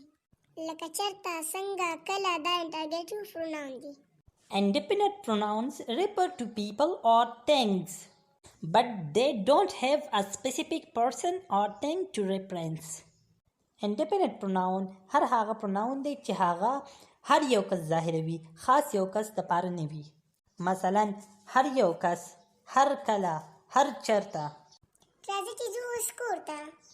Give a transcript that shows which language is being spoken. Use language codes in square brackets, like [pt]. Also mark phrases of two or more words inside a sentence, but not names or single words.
[ps] لکه چېرته، څنګه، کله دا [en] interrogative pronoun [ps] دي. [en] Indefinite pronouns refer to people or things, but they don't have a specific person or thing to reference. Indefinite pronoun [ps] هغه pronoun دی چې هغه هر یو کس ظاهروي، خاص یو کس دپاره نه وي. مثلا هر یو کس، هر کله، هر چېرته. راځه چې ځو اوس کور ته.